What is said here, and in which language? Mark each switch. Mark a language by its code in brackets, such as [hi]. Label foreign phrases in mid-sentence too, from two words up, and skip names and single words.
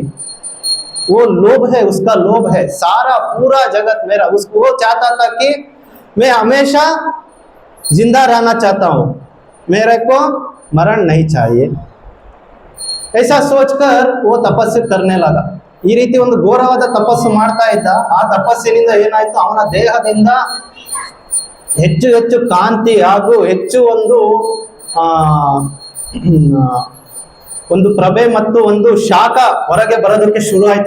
[hi] वो लोभ है, उसका लोभ है, सारा पूरा जगत मेरा। उसको वो चाहता था कि मैं हमेशा जिंदा रहना चाहता हूँ, मेरे को मरण नहीं चाहिए। ऐसा सोचकर वो ತಪಸ್ಸು करने लगा। [kn] ಈ ರೀತಿ ಒಂದು ಘೋರವಾದ ತಪಸ್ಸು ಮಾಡ್ತಾ ಇದ್ದ। ಆ ತಪಸ್ಸಿನಿಂದ ಏನಾಯ್ತು, ಅವನ ದೇಹದಿಂದ ಹೆಚ್ಚು ಹೆಚ್ಚು ಕಾಂತಿ ಹಾಗೂ ಹೆಚ್ಚು ಒಂದು ಪ್ರಭೆ ಮತ್ತು ಒಂದು ಶಾಖ ಹೊರಗೆ ಬರೋದಕ್ಕೆ ಶುರು ಆಯ್ತು।